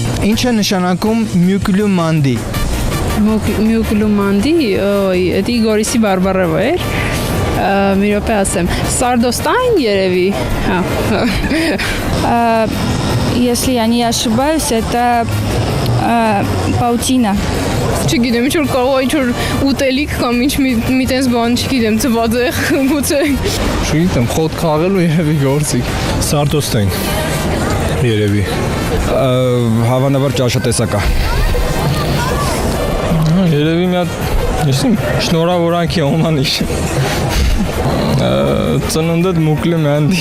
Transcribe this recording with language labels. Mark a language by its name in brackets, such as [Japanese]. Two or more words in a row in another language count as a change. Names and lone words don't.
[Armenian] Ինչ է նշանակում Մյուկլումանդի։ Մյուկլումանդի, դա Գորիսի Բարբարովա էր։ Մի րոպե ասեմ, Սարդոստայն երևի, [Russian] Если я не ошибаюсь, это паутина. [Armenian] չգիտեմ, ինչ որ կարող է ինչ-որ ուտելիք կամ ինչ մի տես բան, չգիտեմ, ծված է, գուցե։ Չգիտեմ, խոտ քաղելու երևի գործիկ։ Սարտոստեն երևի։ Հավանաբար ճաշատեսակա։ Երևի մի հատ, եսիմ, շնորհավորանքի օմանիշ։ Ծնունդդ Մյուկլումանդի։